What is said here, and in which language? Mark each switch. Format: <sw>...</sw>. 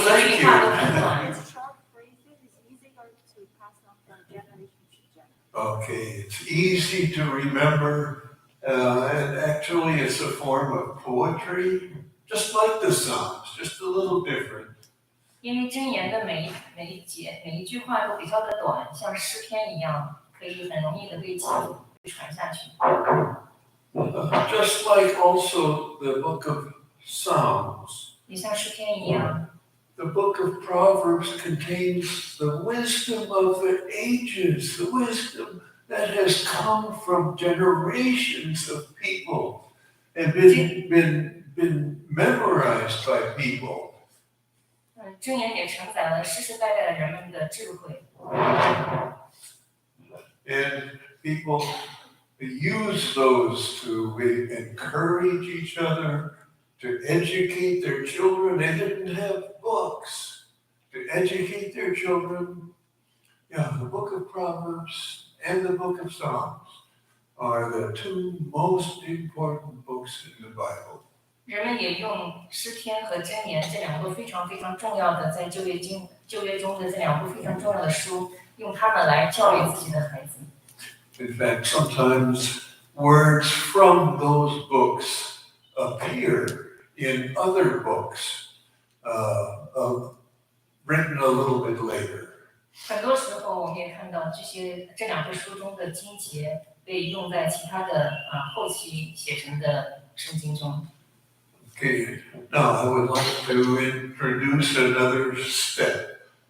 <en>thank</en> <zh>句话都很</zh> <en>you.</en> <zh>短。</zh> <en>Short phrases is easier to pass on from generation to generation. Okay, it's easy to remember, and actually it's a form of poetry, just like the Psalms, just a little different.</en> <zh>因为箴言的每一句话都比较的短，像诗篇一样，可以很容易的被记住、被传下去。</zh> <en>Just like also the book of Psalms,</en> <zh>也像诗篇一样，</zh> <en>the book of Proverbs contains the wisdom of the ages, the wisdom that has come from generations of people and been memorized by people.</en> <zh>箴言也承载了世世代代的人们的智慧。</zh> <en>And people use those to encourage each other, to educate their children. They didn't have books to educate their children. Yeah, the book of Proverbs and the book of Psalms are the two most important books in the Bible.</en> <zh>人们也用诗篇和箴言这两部非常非常重要的，在旧约中的这两部非常重要的书，用它们来教育自己的孩子。</zh> <en>In fact, sometimes words from those books appear in other books, written a little bit later.</en> <zh>很多时候，我们也看到这两部书中的经节被用在其他的后期写成的圣经中。</zh> <en>Okay, now I would like to introduce another step.</en>